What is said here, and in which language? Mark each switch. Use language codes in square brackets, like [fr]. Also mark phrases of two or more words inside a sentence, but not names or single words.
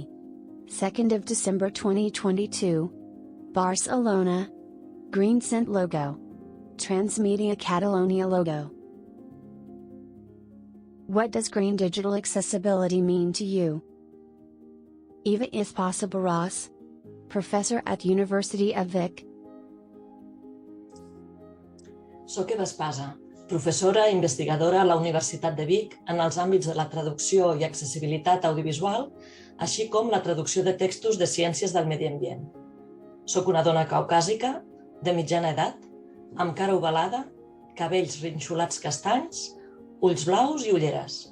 [en] 2nd of December 2022. Barcelona. GreenCent logo. Transmedia Catalonia logo. What does green digital accessibility mean to you? Eva Esposito-Barros, professor at University of Vic. [ca] Soc Eva Espasa, professora i investigadora a la Universitat de Vic en els àmbits de la traducció i accessibilitat audiovisual, així com la traducció de textos de ciències del medi ambient. Soc una dona caucàsica, de mitjana edat, amb cara ovalada, cabells rinxolats castanys, ulls blaus i ulleres.